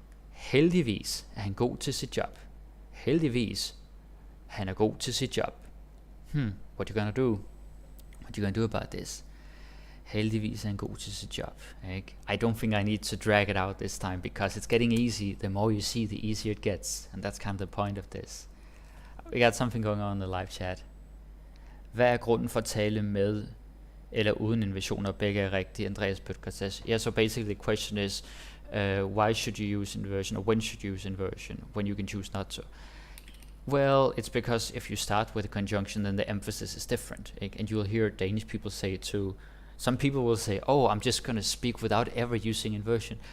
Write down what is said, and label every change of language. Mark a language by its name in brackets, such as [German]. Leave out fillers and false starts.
[Danish] Heldigvis han god til sit job. Heldigvis han god til sit job. [English] What you gonna do? What you gonna do about this? [Danish] Heldigvis han god til sit job. [English] I don't think I need to drag it out this time because it's getting easy. The more you see, the easier it gets, and that's kind of the point of this. We got something going on in the live chat. [Danish] Hvad er grunden for at tale med eller uden inversion, og begge er rigtige? [English] Andreas Pøtker says. Yeah, so basically the question is, why should you use inversion, or when should you use inversion, when you can choose not to? Well, it's because if you start with a conjunction, then the emphasis is different. And you'll hear Danish people say it too. Some people will say, oh, I'm just going to speak without ever using inversion.